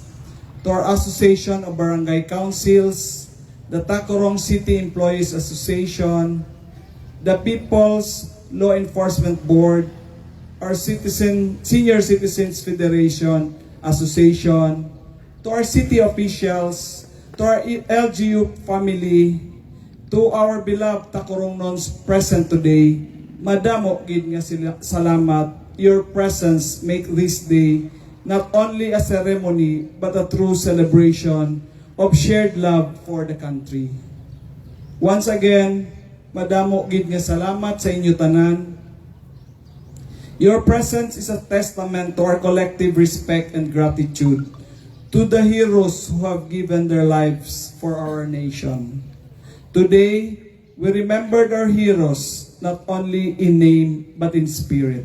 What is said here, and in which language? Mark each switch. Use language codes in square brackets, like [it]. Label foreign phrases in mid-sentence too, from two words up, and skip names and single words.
[en] To our Association of Barangay Councils, the Tacorong City Employees Association, the People's Law Enforcement Board, our Senior Citizens Federation Association, to our city officials, to our LGU family, to our beloved Tacorongons present today, [hil] madamo gid nga sila salamat. [en] Your presence make this day not only a ceremony but a true celebration of shared love for the country. Once again, [hil] madamo gid nga salamat sa inyo tanan. [en] Your presence is a testament to our collective respect and gratitude to the heroes who have given their lives for our nation. Today, we remembered our heroes not only in name but in spirit.